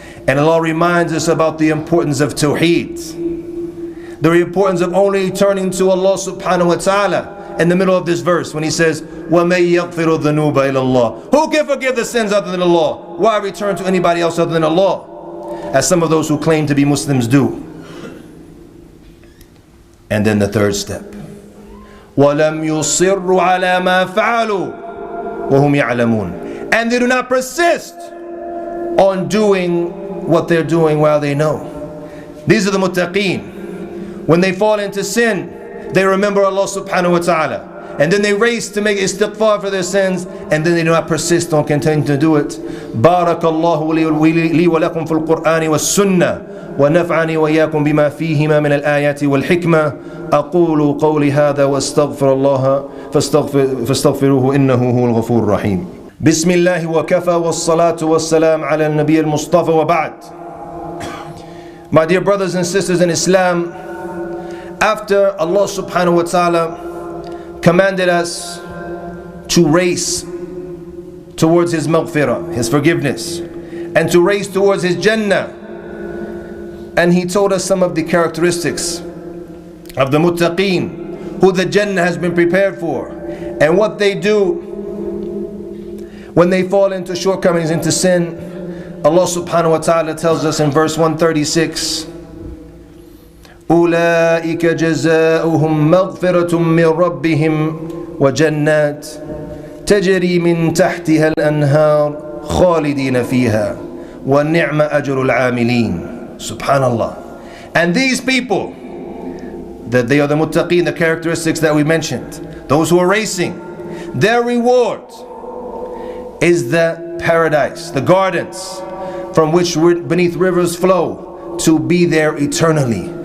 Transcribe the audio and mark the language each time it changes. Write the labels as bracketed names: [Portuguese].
[English] And Allah reminds us about the importance of tawheed, the importance of only turning to Allah subhanahu wa ta'ala in the middle of this verse when He says, [Arabic] وَمَنْ يَغْفِرُ الذُّنُوبَ إِلَى اللَّهِ. [English] Who can forgive the sins other than Allah? Why return to anybody else other than Allah? As some of those who claim to be Muslims do. And then the third step, [Arabic] وَلَمْ يُصِرُّوا عَلَى مَا فَعَلُوا وَهُمْ يَعْلَمُونَ. [English] And they do not persist on doing what they're doing while they know. These are the muttaqeen. When they fall into sin, they remember Allah subhanahu wa ta'ala. And then they race to make istighfar for their sins, and then they do not persist on continuing to do it. [Arabic] بارك الله لي ولكم في القرآن والسنة ونفعني وإياكم بما فيهما من الآيات والحكمة. أقول قولي هذا واستغفر الله فاستغفروه إنه هو الغفور الرحيم. بسم الله وكفى والصلاة والسلام على النبي المصطفى وبعد. [English] My dear brothers and sisters in Islam, after Allah subhanahu wa ta'ala commanded us to race towards His maghfirah, His forgiveness, and to race towards His Jannah, and He told us some of the characteristics of the muttaqeen, who the Jannah has been prepared for, and what they do when they fall into shortcomings, into sin. Allah subhanahu wa ta'ala tells us in verse 136, [Arabic] أولئك جزاؤهم مغفرة من ربهم وجنات تجري من تحتها الأنهار خالدين فيها ونعم أجر العاملين. Subhanallah. [English] And these people, that they are the muttaqeen, the characteristics that we mentioned, those who are racing, their reward is the paradise, the gardens from which beneath rivers flow, to be there eternally.